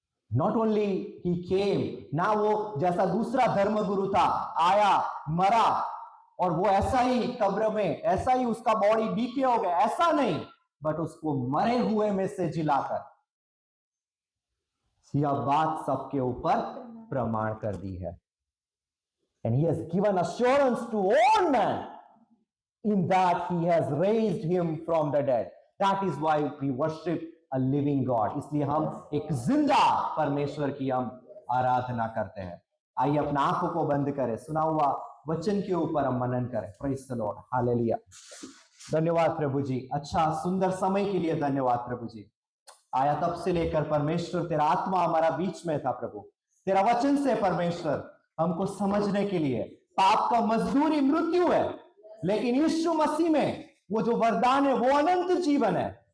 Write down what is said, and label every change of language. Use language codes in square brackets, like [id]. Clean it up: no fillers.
[en] Not only he came, [hi] ना वो जैसा दूसरा धर्मगुरु था आया मरा और वो ऐसा ही कब्र में ऐसा ही उसका बॉडी डीके हो गया, ऐसा नहीं, बट उसको मरे हुए में से जिलाकर यह बात सबके ऊपर प्रमाण कर दी है। [en] And he has given assurance to all men in that he has raised him from the dead. That is why we worship a living God. [hi] इसलिए हम एक जिंदा परमेश्वर की हम आराधना करते हैं। आइए अपना आंखों को बंद करें, सुना हुआ वचन के ऊपर हम मनन करें। [en] praise the lord, [hi] hallelujah. धन्यवाद प्रभु जी, अच्छा सुंदर समय के लिए धन्यवाद प्रभु जी। आया तब से लेकर परमेश्वर तेरा आत्मा हमारा बीच में था प्रभु, तेरा वचन से परमेश्वर हमको समझने के लिए पाप का मजदूरी मृत्यु है, लेकिन यीशु मसीह में वो जो वरदान है वो अनंत जीवन है।